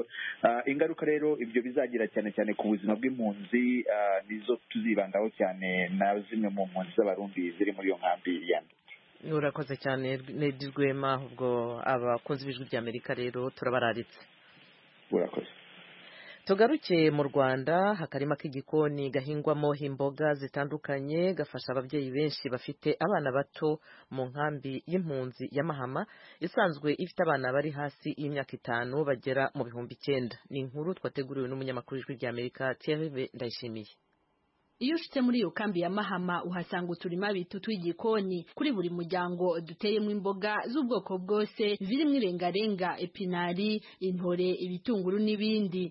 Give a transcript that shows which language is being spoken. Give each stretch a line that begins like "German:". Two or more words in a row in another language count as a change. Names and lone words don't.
Kinyarwanda: Ingaruka rero ibyo bizagira cyane cyane ku buzima bw'impunzi nizo tuzibandaho cyane na zimwe mu mpunzi z'abarundi ziri muri iyo nkambi ya Nduta. Urakoze cyane Nedi Rwema. Ubwo abakunzi b'Ijwi rya Amerika rero turabararitse. Urakoze. Tugaruke mu Rwanda. Akarima k'igikoni gahingwamo imboga zitandukanye gafasha ababyeyi benshi bafite abana bato mu nkambi y'impunzi ya Mahama isanzwe ifite abana bari hasi y'imyaka 5 bagera mu 9,000. Ni inkuru twateguriwe n'umunyamakuru w'Ijwi rya Amerika Thierry Ndayishimiye. Iyo ushitse muri iyo kambi ya Mahama uhasanga uturima bitu tw'igikoni. Kuri buri muryango duteyemo imboga z'ubwoko bwose zirimo irengarenga, epinari, intore, ibitunguru n'ibindi.